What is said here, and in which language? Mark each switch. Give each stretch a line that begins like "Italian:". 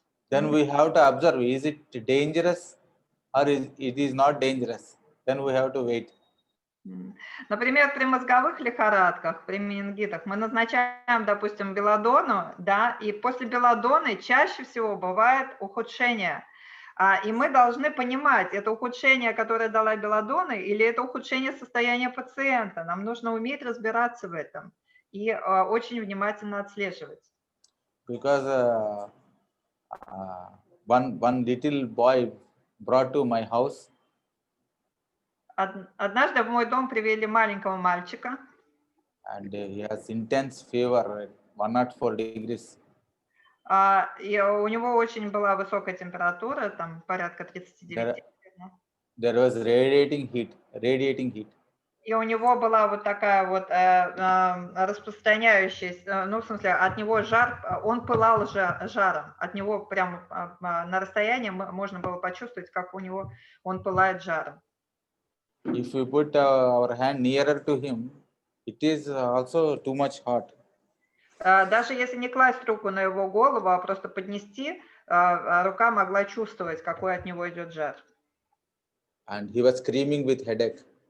English: Then we have to observe, is it dangerous or it is not dangerous? Then we have to wait.
Russian: Например, при мозговых лихорадках, при менингитах мы назначаем, допустим, белладону, да, и после белладоны чаще всего бывает ухудшение. И мы должны понимать, это ухудшение, которое дала белладона, или это ухудшение состояния пациента. Нам нужно уметь разбираться в этом и очень внимательно отслеживать.
English: Because one little boy brought to my house.
Russian: Однажды в мой дом привели маленького мальчика.
English: And he has intense fever, 104 degrees.
Russian: И у него очень была высокая температура, там порядка 39.
English: There was radiating heat.
Russian: И у него была вот такая вот распространяющаяся, ну, в смысле, от него жар, он пылал жаром. От него прямо на расстоянии можно было почувствовать, как у него он пылает жаром.
English: If we put our hand nearer to him, it is also too much hot.
Russian: Даже если не класть руку на его голову, а просто поднести, рука могла чувствовать, какой от него идет жар.
English: And he was screaming with headache.